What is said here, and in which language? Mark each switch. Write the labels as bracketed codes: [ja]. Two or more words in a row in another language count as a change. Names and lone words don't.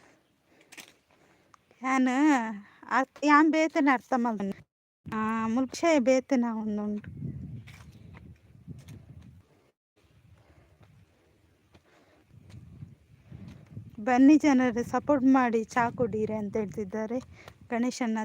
[kn] ನಾನು [tcy] ಯಾನ್ ಬೇತನೆ [kn] ಅರ್ಥ ಮಾಡ್ದೆ. [tcy] ಮುಲ್ಕ್ಷಯ ಬೇತನ ಒಂದುಂಟು. [kn] ಬನ್ನಿ ಜನರು ಸಪೋರ್ಟ್ ಮಾಡಿ ಚಾ ಕುಡೀರಿ ಅಂತ ಹೇಳ್ತಿದ್ದಾರೆ ಗಣೇಶಣ್ಣ.